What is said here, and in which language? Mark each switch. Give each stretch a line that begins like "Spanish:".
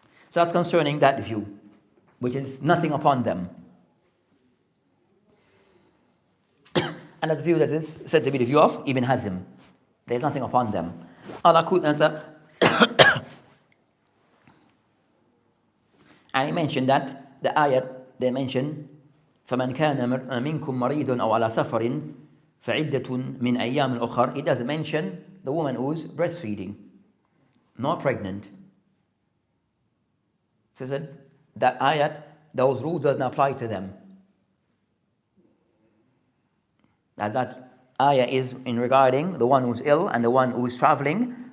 English: So that's concerning that view, which is nothing upon them. And that view that is said to be the view of Ibn Hazm. There's nothing upon them. Allah could answer. And he mentioned that the ayat, they mentioned
Arabic: فَمَنْ كَانَ مِنْكُمْ مَرِيضٌ أَوْ عَلَى سَفَرٍ فَعِدَّةٌ مِنْ أَيَّامٍ أُخَرٍ.
English: It doesn't mention the woman who's breastfeeding, not pregnant. So he said that ayat, those rules doesn't apply to them. That ayah is in regarding the one who's ill and the one who's traveling,